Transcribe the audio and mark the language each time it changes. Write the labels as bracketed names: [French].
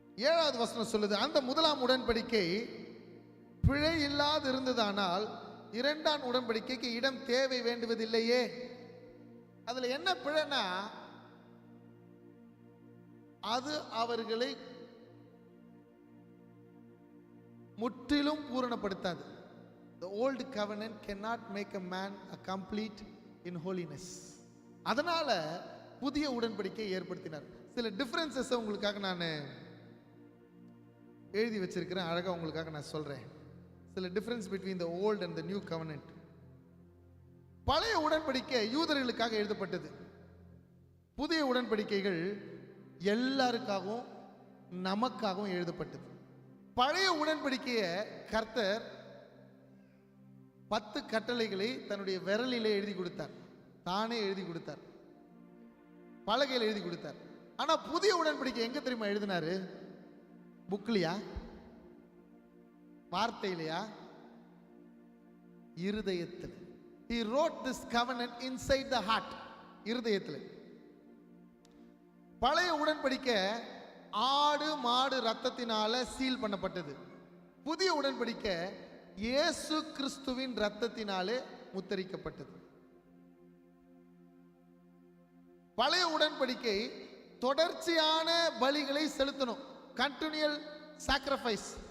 [Tamil] 7வது வசனம் சொல்லுது, அந்த முதலாம் உடன்படிக்கை பிழை இல்லாது இருந்ததானால் 2ஆம் உடன்படிக்கைக்கு இடம் தேவை வேண்டுவதில்லையே. அதுல என்ன பிழைனா, அது அவர்களை முற்றிலும் பூரணப்படுத்தாது. [English] The old covenant cannot make a man a complete in holiness. [Tamil] அதனால புதிய உடன்படிக்கை ஏற்படுத்தினார். சில டிஃபரன்சஸ் உங்களுக்காக நான் எழுதி வச்சிருக்கிறேன், அழகா உங்களுக்காக நான் சொல்றேன். சில difference [English] between the old and the new covenant. [Tamil] பழைய உடன்படிக்கை யூதர்களுக்காக எழுதப்பட்டது. புதிய உடன்படிக்கைகள் எல்லாருக்காகவும் நமக்காகவும் எழுதப்பட்டது. பழைய உடன்படிக்கையை கர்த்தர் 10 கட்டளைகளை தன்னுடைய விரலிலே எழுதி கொடுத்தார், தானே எழுதி கொடுத்தார், பலகையில் எழுதி கொடுத்தார். ஆனா புதிய உடன்படிக்கை எங்க தெரியுமா எழுதினாரு? புக்லியா, வார்த்தையிலையா, இருதயத்தில். [English] He wrote this covenant inside the heart. [Tamil] இருதயத்தில். பழைய உடன்படிக்கை ஆடு மாடு ரத்தத்தினால சீல் பண்ணப்பட்டது. புதிய உடன்படிக்கை இயேசு கிறிஸ்துவின் ரத்தத்தினாலே முத்தரிக்கப்பட்டது. பழைய உடன்படிக்கை தொடர்ச்சியான பலிகளை செலுத்தணும், கண்டினியூல் சாக்ரிஃபைஸ்.